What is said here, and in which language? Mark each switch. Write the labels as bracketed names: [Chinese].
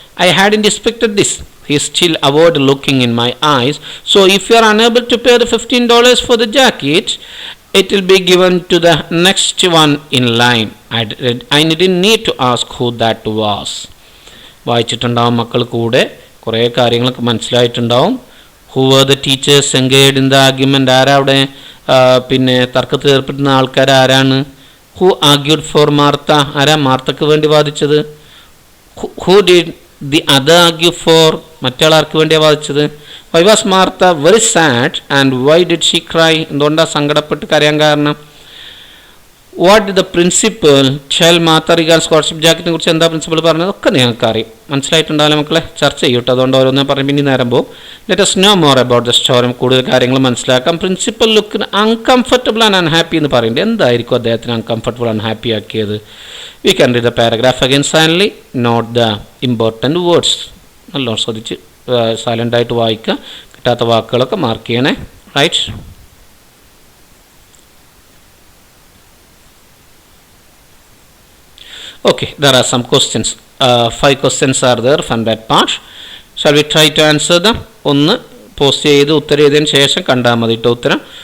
[English] I hadn't expected this. He still avoided looking in my eyes. So if you are unable to pay the $15 for the jacket, it will be given to the next one in line. I didn't need to ask who that was. [Malayalam] വായിച്ചിട്ടുണ്ടാവും മക്കൾ. കൂടെ കുറേ കാര്യങ്ങളൊക്കെ മനസ്സിലായിട്ടുണ്ടാവും. [English] Who are the teachers engaged in the argument? [Malayalam] ആരാ അവിടെ പിന്നെ തർക്കത്തിൽ ഏർപ്പെടുന്ന ആൾക്കാർ ആരാണ്? [English] Who argued for Martha? [Malayalam] ആരാ മാർത്തക്ക് വേണ്ടി വാദിച്ചത്? [English] Who did the other argue for? [Malayalam] മറ്റേ ആൾക്ക് വേണ്ടിയാണ് വാദിച്ചത്. [English] Why was Martha very sad and why did she cry? [Malayalam] എന്തുകൊണ്ടാണ് സങ്കടപ്പെട്ട് കരയാൻ കാരണം? [English] what the principal tell Martha regarding scholarship ജാക്കറ്റിനെ [Malayalam] കുറിച്ച് എന്താ പ്രിൻസിപ്പൽ പറഞ്ഞത്? ഒക്കെ നിങ്ങൾക്ക് അറിയാം, മനസ്സിലായിട്ടുണ്ടാവില്ല മക്കളെ. ചർച്ച ചെയ്യൂട്ടോ, അതുകൊണ്ട് ഓരോന്ന് പറയും. പിന്നെ നേരം പോകും. [English] Let us know more about the story. [Malayalam] കൂടുതൽ കാര്യങ്ങൾ മനസ്സിലാക്കാം. [English] principal look uncomfortable and unhappy [Malayalam] എന്ന് പറയുന്നത് എന്തായിരിക്കും അദ്ദേഹത്തിന് അൺകംഫർട്ടബിൾ അൺഹാപ്പി ആക്കിയത്? [English] We can read the paragraph again silently, not the important words. [Malayalam] നല്ലോണം ശ്രദ്ധിച്ച് സൈലൻ്റായിട്ട് വായിക്കുക. കിട്ടാത്ത വാക്കുകളൊക്കെ മാർക്ക് ചെയ്യണേ. [English] Right. Okay, there are some questions. 5 questions are there from that part. Shall we try to answer them? [Malayalam] ഒന്ന് post ചെയ്ത് ഉത്തരം എഴുതിയതിന് ശേഷം കണ്ടാൽ മതി കേട്ടോ ഉത്തരം.